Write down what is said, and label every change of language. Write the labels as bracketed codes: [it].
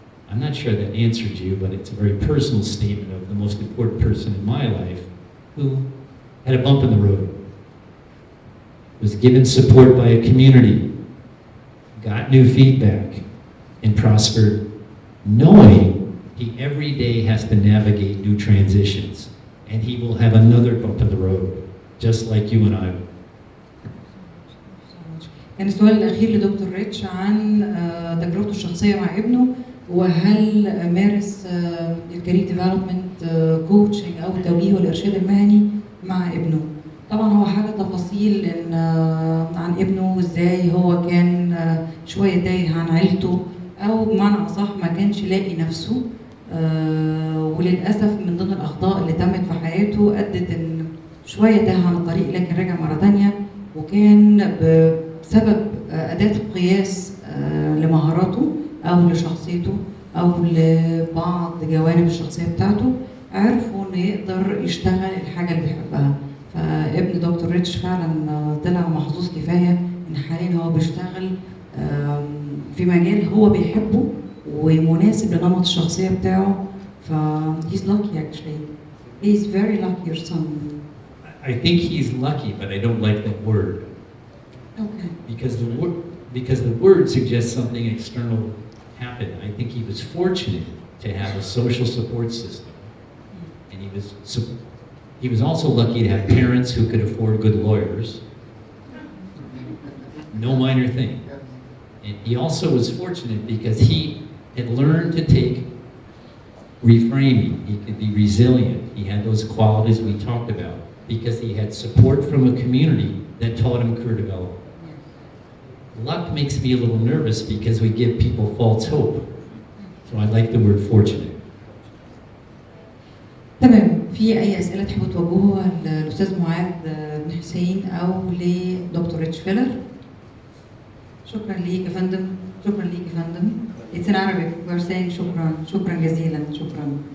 [en] I'm not sure that answered you, but it's a very personal statement of the most important person in my life who had a bump in the road, was given support by a community, got new feedback, and prospered, knowing he every day has to navigate new transitions, and he will have another bump in the road, just like you and I. [ar] كان السؤال الأخير لدكتور ريتش عن تجربته الشخصية مع ابنه، وهل مارس الكارير ديفلوبمنت كوتشنج أو التوجيه والإرشاد المهني مع ابنه. طبعا هو حاجة تفاصيل إن عن ابنه وإزاي هو كان شوية تايه عن عيلته، أو بمعنى أصح ما كانش لاقي نفسه، وللأسف من ضمن الأخطاء اللي تمت في حياته شويه تاه عن الطريق لكن رجع مره ثانيه، وكان بسبب اداه القياس لمهاراته او لشخصيته او لبعض جوانب الشخصيه بتاعته عرفوا انه يقدر يشتغل الحاجه اللي بيحبها. فابن دكتور ريتش فعلا طلع محظوظ كفايه ان حاليا هو بيشتغل في مجال هو بيحبه ومناسب لنمط الشخصيه بتاعه. [en] ف he's lucky actually. He's very lucky, your son. I think he's lucky, but I don't like that word. Okay. Because the word suggests something external happened. I think he was fortunate to have a social support system, and he was also lucky to have parents who could afford good lawyers. No minor thing. And he also was fortunate because he had learned to take reframing. He could be resilient. He had those qualities we talked about because he had support from a community that taught him career development. Luck makes me a little nervous because we give people false hope. So I like the word fortunate. [ar] تمام. في اي اسئله تحبوا توجهوها للاستاذ معاذ بن حسين او لدكتور ريتش فيلر؟ شكرا ليك يا فندم. شكرا ليك يا فندم. [en] It's in Arabic. We're saying [ar] شكرا. شكرا جزيلا. شكرا.